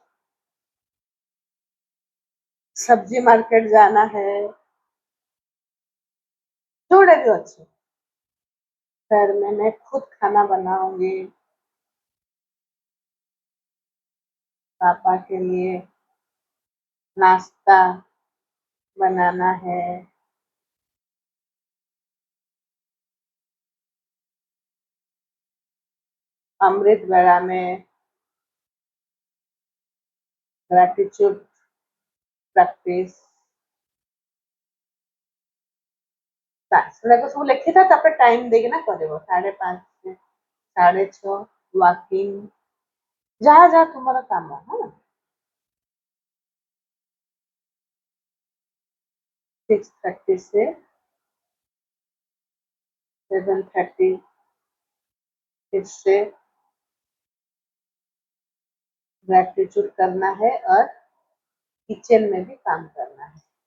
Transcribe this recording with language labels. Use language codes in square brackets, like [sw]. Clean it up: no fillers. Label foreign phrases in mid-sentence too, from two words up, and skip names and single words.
[hi] सब्जी मार्केट जाना है जोड़े भी अच्छे फिर मैं खुद खाना बनाऊंगी पापा के लिए नाश्ता बनाना है अमृत वेला में [en] gratitude practice [or] ସେଗୁଡାକ ସବୁ ଲେଖିଥା ତାପରେ ଟାଇମ୍ ଦେଇକିନା କରିବ 5:30 6:30 ୱାକିଂ ଯାହା ଯାହା ତୁମର କାମ ହଁ [hi] 6:30 से 7:30 फिर से ग्रैटिट्यूड करना है और किचन में भी काम करना है